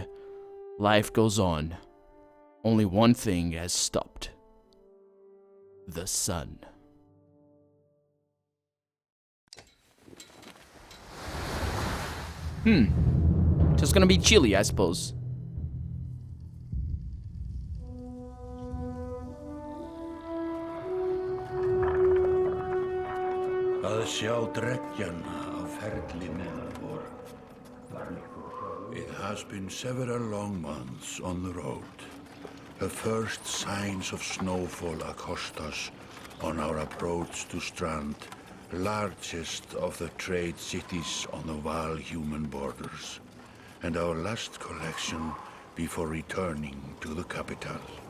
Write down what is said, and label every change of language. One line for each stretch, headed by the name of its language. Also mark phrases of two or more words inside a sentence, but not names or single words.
English: Life goes on. Only one thing has stopped. The sun. Just gonna be chilly, I suppose.
Icelandic: Að sjá dreggjan á ferli meðal vor.
English: It has been several long months on the road. The first signs of snowfall accost us on our approach to Strand, largest of the trade cities on the Val-human borders, and our last collection before returning to the capital.